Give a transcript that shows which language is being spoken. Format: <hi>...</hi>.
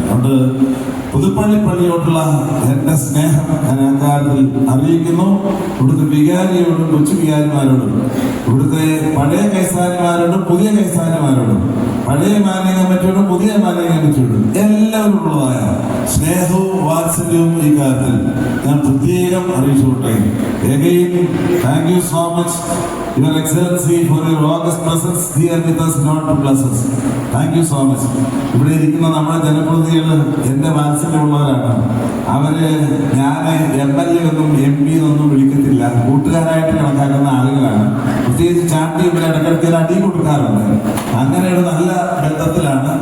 <ml>അതുകൊണ്ട് പുതുപ്പള്ളി പള്ളിയോടുള്ള എൻ്റെ സ്നേഹം ഞാൻ അക്കാര്യത്തിൽ അറിയിക്കുന്നു. ഇവിടുത്തെ വികാരിയോടും കൊച്ചു വികാരിമാരോടും, ഇവിടുത്തെ പഴയ കൈസാരിമാരോടും പുതിയ കൈസാരിമാരോടും, പഴയ മാലിന്യ കമ്മിറ്റിയോടും പുതിയ മാലിന്യ കമ്മിറ്റിയോടും എല്ലാവരും ഉള്ളതായ സ്നേഹവും വാത്സല്യവും ഈ കാര്യത്തിൽ ഞാൻ പ്രത്യേകം അറിയിച്ചുകൊട്ടെ.</ml> <en>Again, thank you so much, Your Excellency, for your august presence here with us, not to bless us. Thank you so much.</en> <ml>ഇവിടെ ഇരിക്കുന്ന നമ്മുടെ ജനപ്രതിനിധികൾ എൻ്റെ വാത്സല്യമുള്ളവരാണ്. അവര് ഞാൻ MLA ഒന്നും MP എന്നൊന്നും വിളിക്കത്തില്ല, കൂട്ടുകാരായിട്ട് കണക്കാക്കുന്ന ആളുകളാണ്. പ്രത്യേകിച്ച് ചാണ്ടി ഇവരെ ഇടയ്ക്കിടയ്ക്ക് അടി കൊടുക്കാറുണ്ട്. അങ്ങനെയുള്ള നല്ല ബന്ധത്തിലാണ്.</ml>